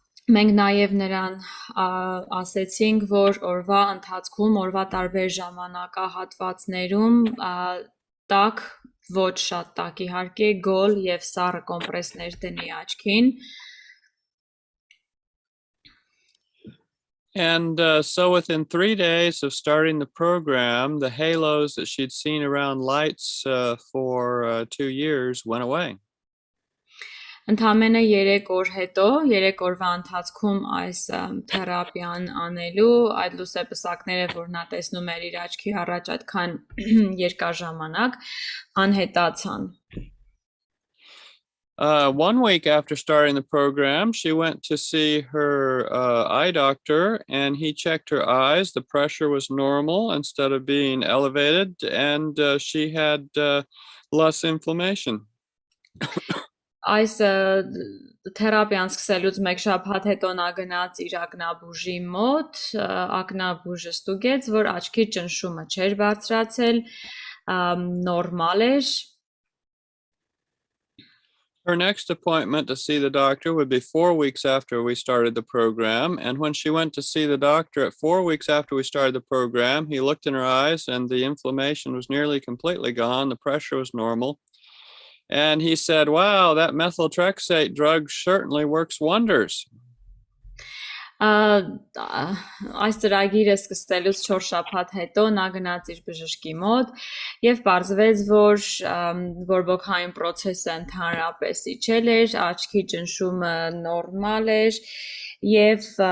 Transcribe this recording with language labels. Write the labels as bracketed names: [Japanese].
[Armenian] Մենք նաև նրան ասեցինք, որ օրվա ընթացքում, օրվա տարբեր ժամանակահատվածներում տաք, ոչ շատ տաք իհարկե, գոլ եւ սառը կոմպրեսներ դնի աչքին. [English] And so within 3 days of starting the program, the halos that she'd seen around lights for 2 years went away. [Armenian] Ընդամենը 3 օր հետո, 3 օրվա ընթացքում այս թերապիան անելու, այդ լուսեպսակները, որ նա տեսնում էր իր աչքի առաջ այդքան երկար ժամանակ, անհետացան. [English] 1 week after starting the program, she went to see her eye doctor, and he checked her eyes. The pressure was normal instead of being elevated, and she had less inflammation. [Armenian] Այս թերապիան սկսելուց 1 շաբաթ հետո նա գնաց իր ակնաբուժի մոտ, ակնաբուժը ստուգեց, որ աչքի ճնշումը չէր բարձրացել, նորմալ էր. [English] Her next appointment to see the doctor would be 4 weeks after we started the program. And when she went to see the doctor at 4 weeks after we started the program, he looked in her eyes and the inflammation was nearly completely gone. The pressure was normal. And he said, wow, that methotrexate drug certainly works wonders. [Armenian] Այս ծրագիրը սկսելուց 4 շաբաթ հետո նա գնաց իր բժշկի մոտ եւ պարզվեց, որ բորբոքային process-ը ընդհանրապես իջել էր, աչքի ճնշումը նորմալ էր եւ